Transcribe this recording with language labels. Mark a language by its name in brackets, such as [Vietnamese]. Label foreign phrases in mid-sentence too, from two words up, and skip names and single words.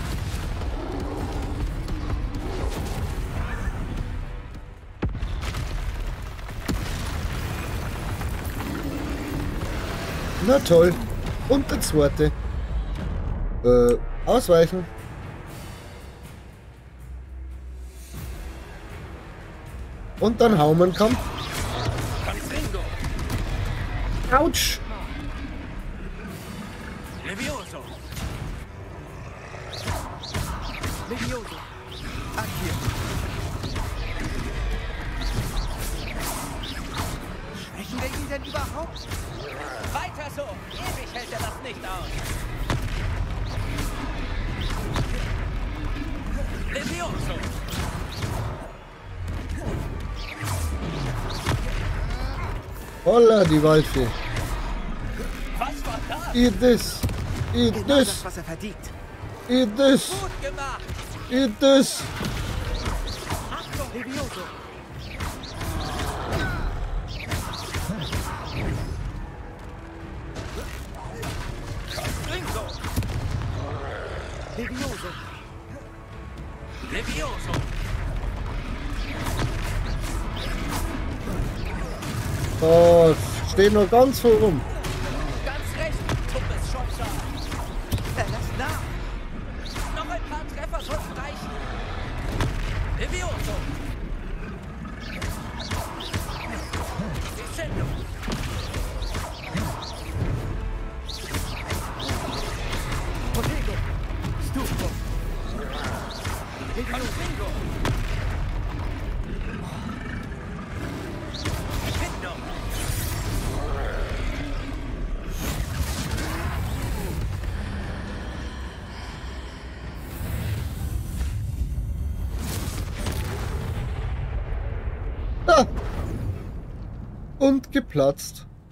[German] Na toll. Und der zweite. Ausweichen. Und dann hauen wir einen Kampf. Autsch. Levioso. Levioso. Akio. denn überhaupt? Weiter so! Ewig hält er das nicht aus! Levioso! Holla, die Waldfee. Was war das? [English] Eat this. Eat [German] Genau [English] this. [German] das, was er verdient. [English] Eat this. [German] Gut gemacht! [English] Eat this. [German] Achtung, Levioso! Ringo! Levioso. Levioso! Oh, steht noch ganz vor rum. Ganz recht, Tuppes Schopser! Er lässt nach. Noch ein paar Treffer sollten reichen! Levioso! Descendo! Protego. Stufo. Confringo! Findo! Ah. Und geplatzt.